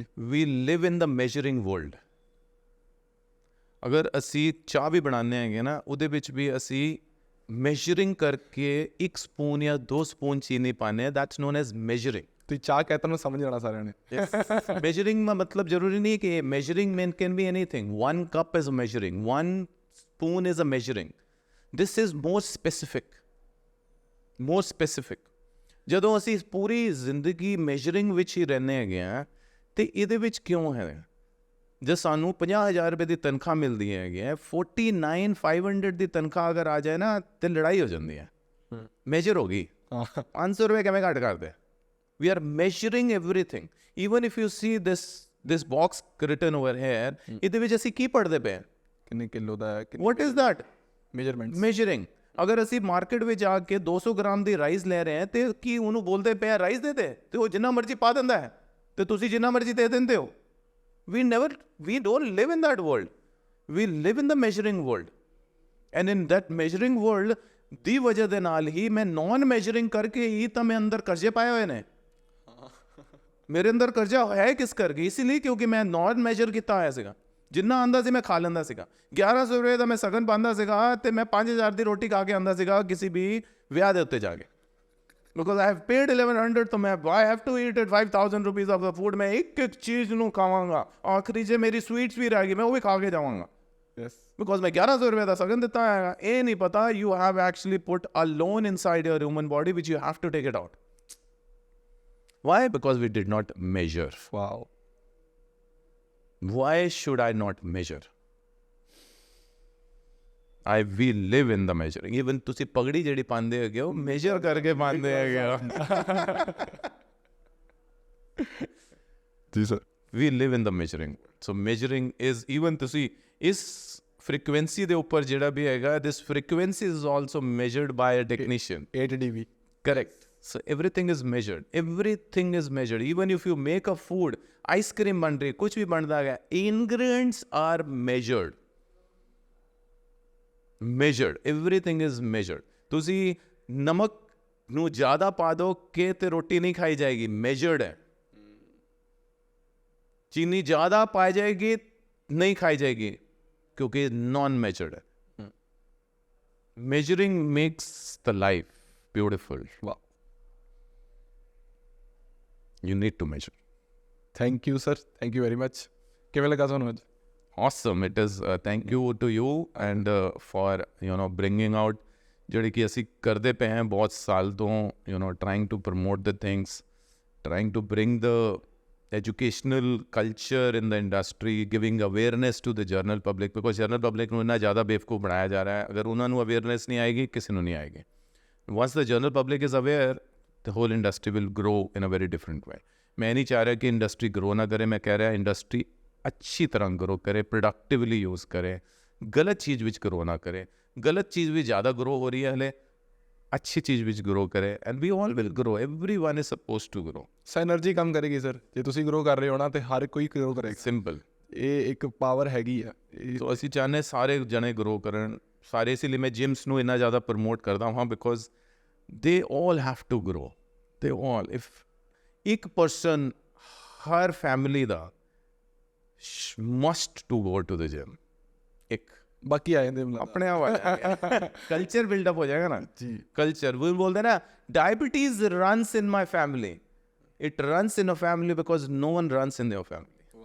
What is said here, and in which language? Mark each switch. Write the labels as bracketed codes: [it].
[en] We live in the measuring world. [pa] ਅਗਰ ਅਸੀਂ ਚਾਹ ਵੀ ਬਣਾਉਂਦੇ ਹੈਗੇ ਨਾ, ਉਹਦੇ ਵਿੱਚ ਵੀ ਅਸੀਂ ਮੈਜ਼ਰਿੰਗ ਕਰਕੇ 1 ਸਪੂਨ ਜਾਂ 2 ਸਪੂਨ ਚੀਨੀ ਪਾਉਂਦੇ ਹਾਂ। [en] That's known as measuring. [pa] ਤੁਸੀਂ ਚਾਹ ਕਹਿ ਤਾ ਨੂੰ ਸਮਝ ਜਾਣਾ ਸਾਰਿਆਂ ਨੇ। ਮੈਜ਼ਰਿੰਗ ਦਾ ਮਤਲਬ ਜ਼ਰੂਰੀ ਨਹੀਂ ਕਿ ਮੈਜ਼ਰਿੰਗ ਮੈਨ can be anything. [en] 1 cup is a measuring, 1 spoon is a measuring. This is more specific, more specific. [pa] ਜਦੋਂ ਅਸੀਂ ਪੂਰੀ ਜ਼ਿੰਦਗੀ ਮੈਜ਼ਰਿੰਗ ਵਿੱਚ ਹੀ ਰਹਿੰਦੇ ਹੈਗੇ ਹਾਂ, ਅਤੇ ਇਹਦੇ ਵਿੱਚ ਕਿਉਂ ਹੈ? ਜੇ ਸਾਨੂੰ 50,000 ਰੁਪਏ ਦੀ ਤਨਖਾਹ ਮਿਲਦੀ ਹੈਗੀ ਹੈ, 49,500 ਦੀ ਤਨਖਾਹ ਅਗਰ ਆ ਜਾਏ ਨਾ ਤੇ ਲੜਾਈ ਹੋ ਜਾਂਦੀ ਹੈ। ਮੇਜਰ ਹੋ ਗਈ, 500 ਰੁਪਏ ਕਿਵੇਂ ਘੱਟ ਕਰਦੇ? [en] We are measuring everything. Even if you see this box written over here, [pa] ਇਹਦੇ ਵਿੱਚ ਅਸੀਂ ਕੀ ਪੜ੍ਹਦੇ ਪਏ? ਕਿੰਨੇ ਕਿਲੋ ਦਾ ਹੈ? [en] What is that? Measurement. Measuring. [pa] ਅਗਰ ਅਸੀਂ ਮਾਰਕੀਟ ਵਿੱਚ ਆ ਕੇ 200 ਗ੍ਰਾਮ ਦੀ ਰਾਈਸ ਲੈ ਰਹੇ ਹਾਂ ਤੇ ਕੀ ਉਹਨੂੰ ਬੋਲਦੇ ਪਏ ਰਾਈਸ ਦੇ ਦੇ, ਤੇ ਉਹ ਜਿੰਨਾ ਮਰਜ਼ੀ ਪਾ ਦਿੰਦਾ ਹੈ ਤੇ ਤੁਸੀਂ ਜਿੰਨਾ ਮਰਜ਼ੀ ਦੇ ਦਿੰਦੇ ਹੋ। [en] We don't live in that world. We live in the measuring world. And in that measuring world, [pa] ਦੀ ਵਜ੍ਹਾ ਦੇ ਨਾਲ ਹੀ ਮੈਂ ਨੌਨ ਮੈਜ਼ਰਿੰਗ ਕਰਕੇ ਹੀ ਤਾਂ ਮੈਂ ਅੰਦਰ ਕਰਜ਼ੇ ਪਾਏ ਹੋਏ ਨੇ। ਮੇਰੇ ਅੰਦਰ ਕਰਜ਼ਾ ਹੈ ਕਿਸ ਕਰਕੇ? ਇਸ ਲਈ ਕਿਉਂਕਿ ਮੈਂ ਨੌਨ ਮੈਜ਼ਰ ਕੀਤਾ ਹੋਇਆ ਸੀਗਾ। ਜਿੰਨਾ ਆਉਂਦਾ ਸੀ ਮੈਂ ਖਾ ਲੈਂਦਾ ਸੀਗਾ। 1100 ਰੁਪਏ ਦਾ ਮੈਂ ਸਗਨ ਪਾਉਂਦਾ ਸੀਗਾ ਅਤੇ ਮੈਂ 5000 ਦੀ ਰੋਟੀ ਖਾ ਕੇ ਆਉਂਦਾ ਸੀਗਾ ਕਿਸੇ ਵੀ ਵਿਆਹ ਦੇ ਉੱਤੇ ਜਾ ਕੇ। [en] Because I have paid 1100, [hi] तो मैं [en] I have to eat it 5,000 rupees of the food. [pa] मैं एक एक चीज़ ਨੂੰ ਖਾਵਾਂਗਾ। ਆਖਰੀ ਜੇ ਮੇਰੀ ਸਵੀਟਸ ਵੀ ਰਹਿ ਗਈ ਮੈਂ ਉਹ ਵੀ ਖਾ ਕੇ ਜਾਵਾਂਗਾ। [en] Yes. [pa] Because ਮੈਂ 1100 ਰੁਪਏ ਦਾ ਸਗਨ ਦਿੱਤਾ ਹੈਗਾ। ਇਹ ਨਹੀਂ ਪਤਾ [en] you have actually put a loan inside your human body which you have to take it out. Why? Because we did not measure. Wow. Why should I not measure? We live in the measuring. [pa] Even ਤੁਸੀਂ ਪਗੜੀ ਜਿਹੜੀ ਪਾਉਂਦੇ ਹੈਗੇ ਹੋ major ਕਰਕੇ ਪਾਉਂਦੇ ਹੈਗੇ ਹੋ। ਜੀ sir. [en] We live in the measuring. So measuring is even [pa] ਤੁਸੀਂ ਇਸ frequency ਦੇ ਉੱਪਰ ਜਿਹੜਾ ਵੀ ਹੈਗਾ, [en] this frequency is also measured by a technician. 8 dB. Correct. So everything is measured. Everything is measured. Even if you make a food, ice cream [pa] ਬਣ ਰਹੀ, ਕੁਝ ਵੀ ਬਣਦਾ ਹੈ, [en] ingredients are measured. Measured. Everything is measured. [pa] ਤੁਸੀਂ ਨਮਕ ਨੂੰ ਜ਼ਿਆਦਾ ਪਾ ਦੋ ਕਿ ਤੇ ਰੋਟੀ ਨਹੀਂ ਖਾਈ ਜਾਏਗੀ, measured ਹੈ। ਚੀਨੀ ਜ਼ਿਆਦਾ ਪਾਈ ਜਾਏਗੀ ਨਹੀਂ ਖਾਈ ਜਾਏਗੀ ਕਿਉਂਕਿ non measured ਹੈ। [en] Measuring makes the life beautiful. Wow. You need to measure. Thank you sir. Thank you very much. [pa] ਕਿਵੇਂ ਲੱਗਾ ਤੁਹਾਨੂੰ ਅੱਜ? [en] Awesome. It is thank you to you and for bringing out [pa] ਜਿਹੜੀ ਕਿ ਅਸੀਂ ਕਰਦੇ ਪਏ ਹਾਂ ਬਹੁਤ ਸਾਲ ਤੋਂ, [en] trying to promote the things, trying to bring the educational culture in the industry, giving awareness to the general public, because general public [pa] ਨੂੰ ਇੰਨਾ ਜ਼ਿਆਦਾ ਬੇਵਕੂਫ ਬਣਾਇਆ ਜਾ ਰਿਹਾ ਹੈ। ਅਗਰ ਉਹਨਾਂ ਨੂੰ ਅਵੇਅਰਨੈਸ ਨਹੀਂ ਆਏਗੀ, ਕਿਸੇ ਨੂੰ ਨਹੀਂ ਆਏਗੀ। [en] Once the general public is aware, the whole industry will grow in a very different way. [pa] ਮੈਂ ਨਹੀਂ ਚਾਹ ਰਿਹਾ ਕਿ ਇੰਡਸਟਰੀ ਗਰੋ ਨਾ ਕਰੇ, ਮੈਂ ਕਹਿ ਰਿਹਾ ਇੰਡਸਟਰੀ ਅੱਛੀ ਤਰ੍ਹਾਂ ਗਰੋ ਕਰੇ, ਪ੍ਰੋਡਕਟਿਵਲੀ ਯੂਜ਼ ਕਰੇ, ਗਲਤ ਚੀਜ਼ ਵਿੱਚ ਗਰੋ ਨਾ ਕਰੇ। ਗਲਤ ਚੀਜ਼ ਵੀ ਜ਼ਿਆਦਾ ਗਰੋ ਹੋ ਰਹੀ ਹੈ ਹਲੇ, ਅੱਛੀ ਚੀਜ਼ ਵਿੱਚ ਗਰੋ ਕਰੇ, [en] And we all will grow, everyone is supposed to grow. [pa] ਸਾਇਨਰਜੀ ਕੰਮ ਕਰੇਗੀ ਸਰ, ਜੇ ਤੁਸੀਂ ਗਰੋ ਕਰ ਰਹੇ ਹੋ ਨਾ ਤੇ ਹਰ ਕੋਈ ਗਰੋ ਕਰੇਗਾ। ਸਿੰਪਲ, ਇਹ ਇੱਕ ਪਾਵਰ ਹੈਗੀ ਆ। ਸੋ ਅਸੀਂ ਚਾਹੁੰਦੇ ਸਾਰੇ ਜਣੇ ਗਰੋ ਕਰਨ, ਸਾਰੇ। ਇਸ ਲਈ ਮੈਂ ਜਿਮਸ ਨੂੰ ਇੰਨਾ ਜ਼ਿਆਦਾ ਪ੍ਰਮੋਟ ਕਰਦਾ ਹਾਂ, [en] Because they all have to grow, they all. If ਇੱਕ person ਹਰ family ਦਾ must to go to the gym, ਇੱਕ [pa] ਬਾਕੀ ਆ ਜਾਂਦੇ ਮਤਲਬ ਆਪਣੇ ਆਪ ਕਲਚਰ ਬਿਲਡਅਪ ਹੋ ਜਾਏਗਾ ਨਾ ਜੀ। [en] culture [hi] वो बोलते ना, [en] Diabetes runs in my family, it runs in a family because no one runs in your family.